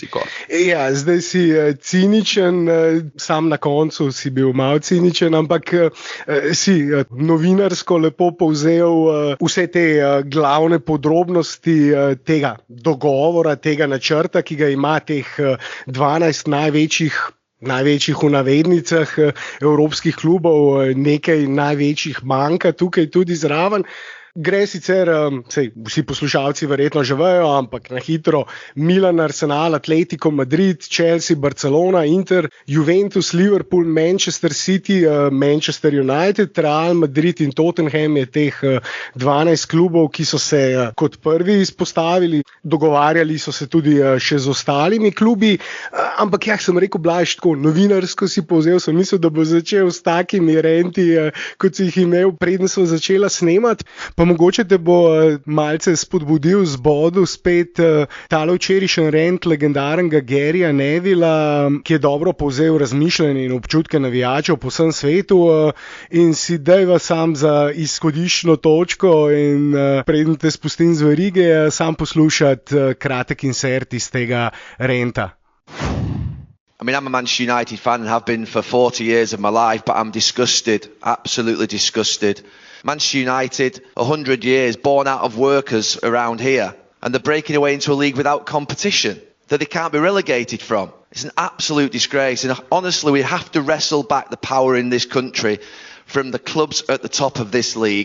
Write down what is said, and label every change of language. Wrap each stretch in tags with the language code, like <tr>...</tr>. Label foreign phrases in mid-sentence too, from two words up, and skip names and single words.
<sl>Ja, zdaj si ciničen, sam na koncu si bil malo ciničen, ampak si novinarsko lepo povzel vse te glavne podrobnosti tega dogovora, tega načrta, ki ga ima teh 12 največjih v navednicah evropskih klubov, nekaj največjih manjka tukaj tudi zraven. Gre sicer, vsi poslušalci verjetno že vejo, ampak na hitro: Milan, Arsenal, Atletico Madrid, Chelsea, Barcelona, Inter, Juventus, Liverpool, Manchester City, Manchester United, Real Madrid in Tottenham je teh 12 klubov, ki so se kot prvi izpostavili. Dogovarjali so se tudi še z ostalimi klubi, ampak sem rekel, Blaž, tako novinarsko si povzel, sem mislil, da bo začel s takimi renti, kot si jih imel, preden so začela snemati. Pa mogoče te bo malce spodbudil zbodu spet tale včerajšnji rent legendarnega Garyja Nevilla, ki je dobro povzel razmišljanje in občutke navijačev po vsem svetu, in si dajva sam za izhodiščno točko in preden te spustim z verige, sam poslušati kratek insert iz tega renta.</sl> <en>I mean, I'm a Manchester United fan and have been for 40 years of my life, but I'm disgusted, absolutely disgusted. Manchester United, 100 years, born out of workers around here, and they're breaking away into a league without competition that they can't be relegated from. It's an absolute disgrace, and honestly, we have to wrestle back the power in this country from the clubs at the top of this league.</en>